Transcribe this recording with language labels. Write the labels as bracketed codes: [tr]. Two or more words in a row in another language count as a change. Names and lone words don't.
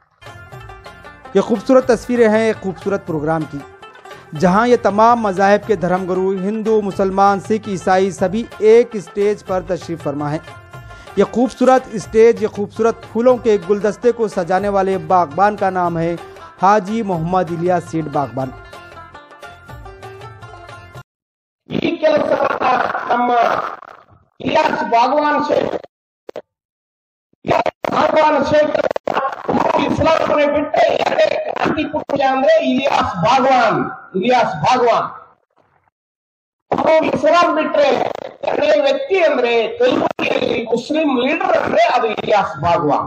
[hi] ये खूबसूरत तस्वीरें हैं एक खूबसूरत प्रोग्राम की, जहां ये तमाम मज़ाहिब के धर्मगुरु, हिंदू, मुसलमान, सिख, ईसाई सभी एक स्टेज पर तशरीफ फरमा है। ये खूबसूरत स्टेज, ये खूबसूरत फूलों के गुलदस्ते को सजाने वाले बागबान का नाम है हाजी मोहम्मद इलियास सेठ बागबान। [kn] ಈ ಕೆಲಸವನ್ನ ನಮ್ಮ ಇಲಿಯಾಸ್ ಬಾಗವಾನ್ ಶೇಖ್ ಇಸ್ಲಾಮನೆ ಬಿಟ್ಟರೆ ಎರಡೇ ಕ್ರಾಂತಿ ಪುರುಷ ಅಂದ್ರೆ ಇಲಿಯಾಸ್ ಬಾಗವಾನ್ ಅವರು ಇಸ್ಲಾಂ ಬಿಟ್ರೆ ಎರಡೇ ವ್ಯಕ್ತಿ ಅಂದ್ರೆ ಕಲ್ಬುರ್ಗಿಯಲ್ಲಿ ಮುಸ್ಲಿಂ ಲೀಡರ್ ಅಂದ್ರೆ ಅದು ಇಲಿಯಾಸ್ ಬಾಗವಾನ್.